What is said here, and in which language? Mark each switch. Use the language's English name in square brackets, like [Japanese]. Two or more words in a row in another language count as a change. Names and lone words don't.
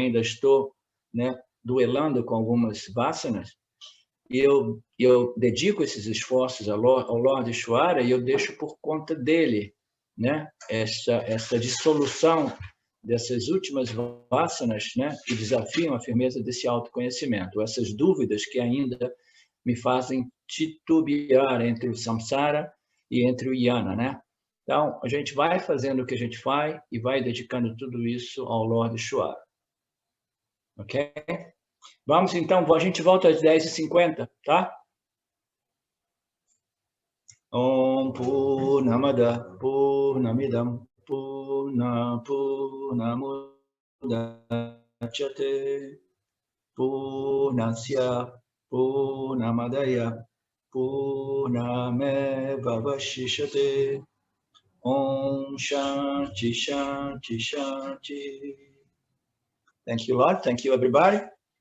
[Portuguese] ainda estou, né, duelando com algumas vasanas, e eu dedico esses esforços ao Lord Ishvara e eu deixo por conta dele, né, essa dissolução dessas últimas vasanas, né, que desafiam a firmeza desse autoconhecimento, essas dúvidas que ainda me fazem titubear entre o samsara e entre o jnana, né? Então, a gente vai fazendo o que a gente faz e vai dedicando tudo isso ao Lord Ishvara. Ok? Vamos, então, a gente volta às 10h50, tá? [Sanskrit] Om Purnamada Purnamidam Purnamudachyate Purnasya Purnamadaya Purnamevavashishate Om Shanti Shanti Shanti. [English] Thank you, Lord. Thank you, everybody.